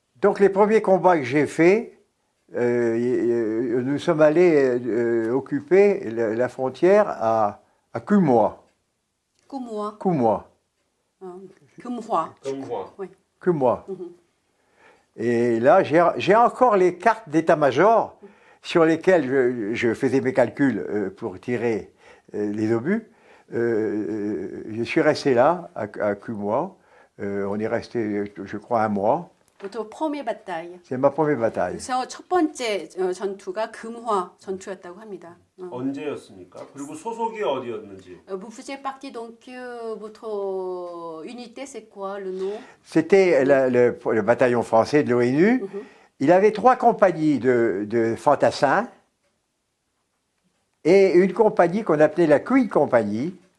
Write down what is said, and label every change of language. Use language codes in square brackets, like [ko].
[fr] Donc les premiers combats que j'ai faits, nous sommes allés occuper la frontière à Kumois. [ko] 꾸무와 [fr] Kumois. [ko] 금화. [fr] Oui. Kumois. Et là, j'ai encore les cartes d'état-major sur lesquelles je faisais mes calculs pour tirer les obus. Je suis resté là, à Kumois. On est resté, je crois, 1 mois. 또 펌의 바타이. C'est ma première bataille. [ko] 그래서 첫 번째 전투가 금화 전투였다고 합니다. 언제였습니까? 그리고 소속이 어디였는지. [fr] Vous faisiez partie donc votre unité, c'est quoi le nom? C'était le bataillon français de l'ONU. Il avait 3 compagnies de fantassins et une compagnie qu'on appelait la Queen Company.